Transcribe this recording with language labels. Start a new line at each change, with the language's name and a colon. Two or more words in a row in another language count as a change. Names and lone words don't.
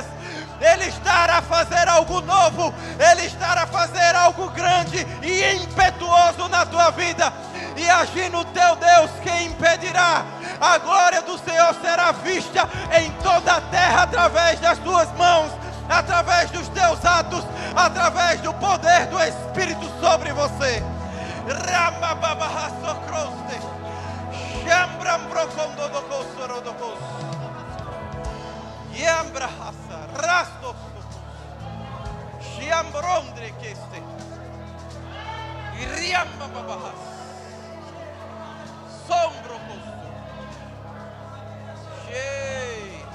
Portuguese: Ele estará a fazer algo novo. Ele estará a fazer algo grande e impetuoso na tua vida. E agir no teu Deus, quem impedirá? A glória do Senhor será vista em toda a terra através das tuas mãos, através dos teus atos, através do poder do Espírito sobre você. Ramababahasocroste. Chambrambrocondodocosorodocos. Yambrahasa. Rastos. Chiambrondre queste. Iriambabahas. Sombro costo. Cheio.